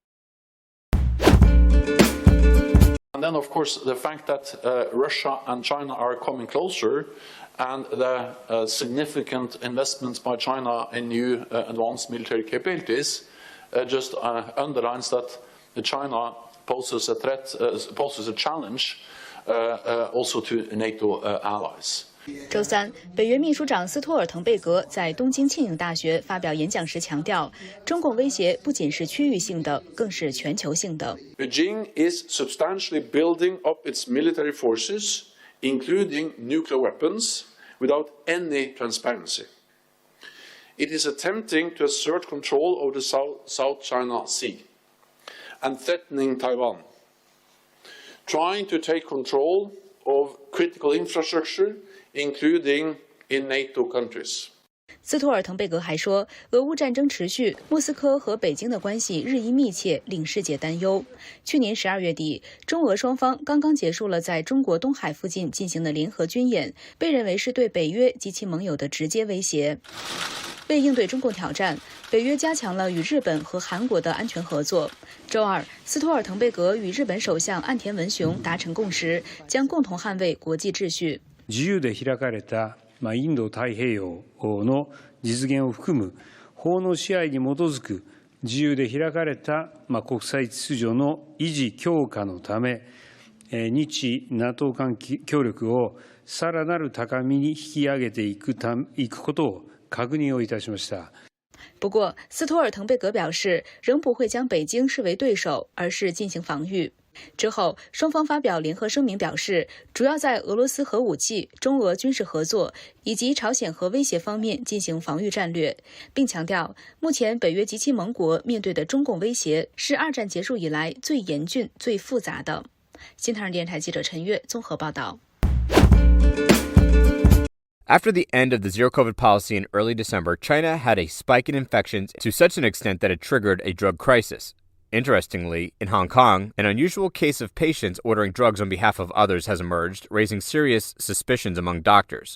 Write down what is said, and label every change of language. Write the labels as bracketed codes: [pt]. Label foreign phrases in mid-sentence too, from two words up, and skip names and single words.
[en] And then, of course, the fact that Russia and China are coming closer and the significant investments by China in new advanced military capabilities just underlines that China poses a threat, poses a challenge also to NATO allies. [zh] 周三，北约秘书长斯托尔滕贝格在东京庆应大学发表演讲时强调，中共威胁不仅是区域性的，更是全球性的。 [en] Beijing is substantially building up its military forces, including nuclear weapons, without any transparency. It is attempting to assert control over the South China Sea and threatening Taiwan, trying to take control of critical infrastructure, including in NATO countries. [zh] 斯托尔滕贝格还说，俄乌战争持续，莫斯科和北京的关系日益密切，令世界担忧。去年12月底，中俄双方刚刚结束了在中国东海附近进行的联合军演，被认为是对北约及其盟友的直接威胁。为应对中共挑战，北约加强了与日本和韩国的安全合作。周二，斯托尔滕贝格与日本首相岸田文雄达成共识，将共同捍卫国际秩序。 [ja] 自由で開かれたインド太平洋の実現を含む法の支配に基づく自由で開かれた国際秩序の維持強化のため、日 NATO 間協力をさらなる高みに引き上げていくことを確認をいたしました。 [zh] 不过，斯托尔滕贝格表示，仍不会将北京视为对手，而是进行防御。之后，双方发表联合声明，表示主要在俄罗斯核武器、中俄军事合作以及朝鲜核威胁方面进行防御战略，并强调，目前北约及其盟国面对的中共威胁是二战结束以来最严峻、最复杂的。新唐人电台记者陈悦综合报道。 [en] After the end of the zero-COVID policy in early December, China had a spike in infections to such an extent that it triggered a drug crisis. Interestingly, in Hong Kong, an unusual case of patients ordering drugs on behalf of others has emerged, raising serious suspicions among doctors.